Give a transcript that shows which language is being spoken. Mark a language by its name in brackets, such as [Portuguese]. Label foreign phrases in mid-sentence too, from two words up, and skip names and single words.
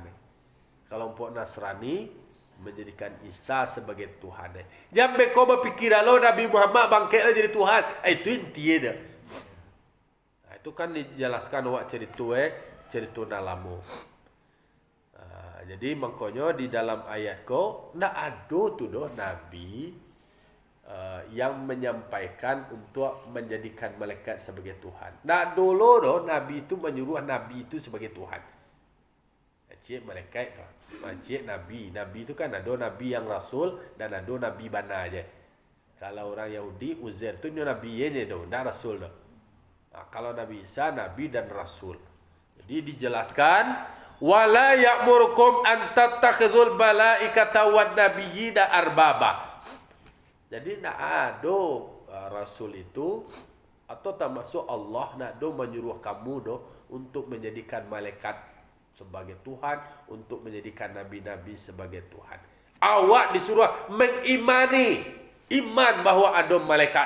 [Indonesian] Kelompok Nasrani menjadikan Isa sebagai Tuhan. Jangan kau berpikiran lo Nabi Muhammad bangkitlah jadi Tuhan. Itu intinya dia. Itu kan dijelaskan awak cerita nalamu. Jadi makanya di dalam ayat ko ndak ada tu doh nabi yang menyampaikan untuk menjadikan malaikat sebagai Tuhan. Ndak dulu doh nabi itu menyuruh nabi itu sebagai Tuhan. Cik malaikat tu. Cik nabi. Nabi itu kan ada nabi yang rasul dan ada nabi bana aja. Kalau orang Yahudi Uzair tu nabi nya tu, ndak rasul doh. Kalau Nabi Isa nabi dan rasul. Jadi dijelaskan [Arabic] ولا يأمركم أن تتخذوا الملائكة والنبيين أربابا. [Indonesian] Jadi nak ada rasul itu atau termasuk Allah nak do menyuruh kamu do untuk menjadikan malaikat sebagai Tuhan, untuk menjadikan nabi-nabi sebagai Tuhan. Awak disuruh mengimani iman bahawa ada malaikat.